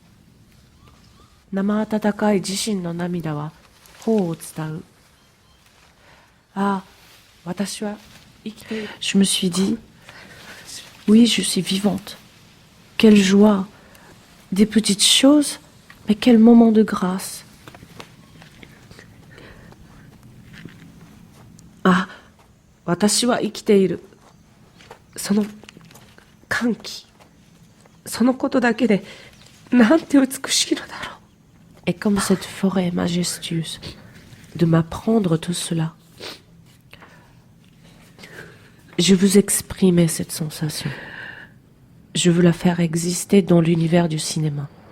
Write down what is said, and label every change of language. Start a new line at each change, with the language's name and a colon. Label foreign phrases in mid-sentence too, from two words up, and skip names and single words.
French: Je me suis dit, oui, je suis vivante. Quelle joie! Des petites choses, mais quel moment de grâce!
Japanese: Ah, 私は生きている。その歓喜、そのことだけでなんて美しいのだろう。
French: Et comme cette forêt majestueuse, de m'apprendre tout cela. Je veux exprimer cette sensation. Je veux la faire exister dans l'univers du cinéma.